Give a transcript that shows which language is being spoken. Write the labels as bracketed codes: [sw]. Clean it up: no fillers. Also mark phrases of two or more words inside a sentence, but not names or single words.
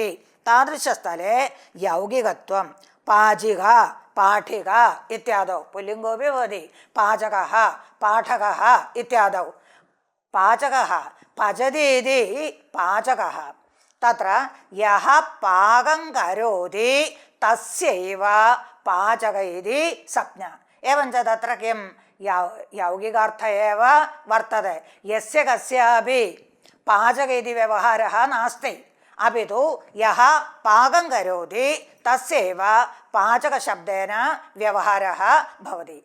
[sa] താദൃശസ്ഥലേ യൗകികത്വം. പാചിക പാഠിക ഇത്യാദൗ പുല്ലിംഗോപി ഭവതി. പാചകഃ പാഠകഃ ഇത്യാദൗ. പാചകഃ പചതി ഇതി പാചകഃ. തത്ര യഃ പാകം കരോതി തസ്യൈവ പാചക ഇതി സംജ്ഞ. एवञ्च तत्र किं यौगिकार्थ एव वर्तते. यस्य कस्यापि पाचक इति व्यवहारः नास्ति, अपि तु यः पाकं करोति तस्यैव पाचकशब्देन व्यवहारः भवति.